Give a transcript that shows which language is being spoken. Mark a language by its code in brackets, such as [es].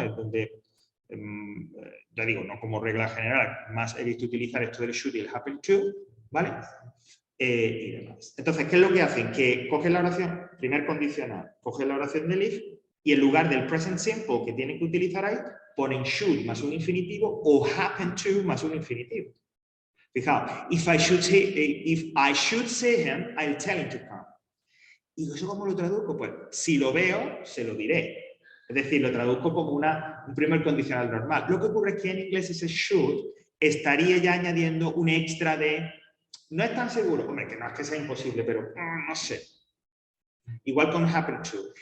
[es] Es donde, ya digo, no como regla general, más he visto utilizar esto del should y el happen to, ¿vale? Y demás. Entonces, ¿qué es lo que hacen? Que cogen la oración, primer condicional, cogen la oración del if y en lugar del present simple que tienen que utilizar ahí, ponen should más un infinitivo o happen to más un infinitivo. Fijaos, [en] if I should see him, I'll tell him to come. [es] ¿Y eso cómo lo traduzco? Pues si lo veo, se lo diré. Es decir, lo traduzco como un primer condicional normal. Lo que ocurre es que en inglés ese should estaría ya añadiendo un extra de... No es tan seguro, hombre, que no es que sea imposible, pero no sé. Igual con happen to.